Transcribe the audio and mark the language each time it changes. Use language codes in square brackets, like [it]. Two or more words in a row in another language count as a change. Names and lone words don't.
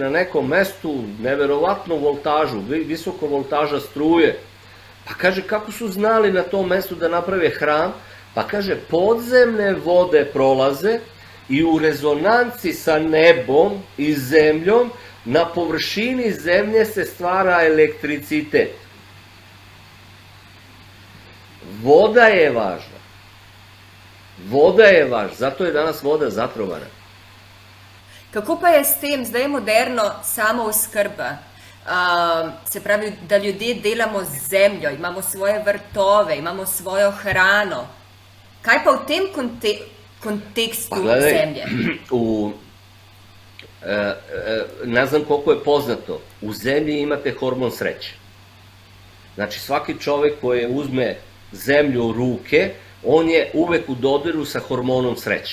[sr] na nekom mestu neverovatnu voltažu, visoko voltaža struje, pa kaže kako su znali na tom mestu da naprave hram, pa kaže podzemne vode prolaze i u rezonanci sa nebom i zemljom na površini zemlje se stvara elektricitet. Voda je važna. Zato je danas voda zatrovana. [sl] Kako pa je s tem, zdaj je moderno samooskrba? Se pravi, da ljudje delamo z zemljo, imamo svoje vrtove, imamo svojo hrano. Kaj pa v tem kontekstu zemlje? [sr] Ne znam koliko je poznato, u zemlji imate hormon sreće. Znači svaki čovjek koji uzme zemlju u ruke, on je uvek u dodiru sa hormonom sreće.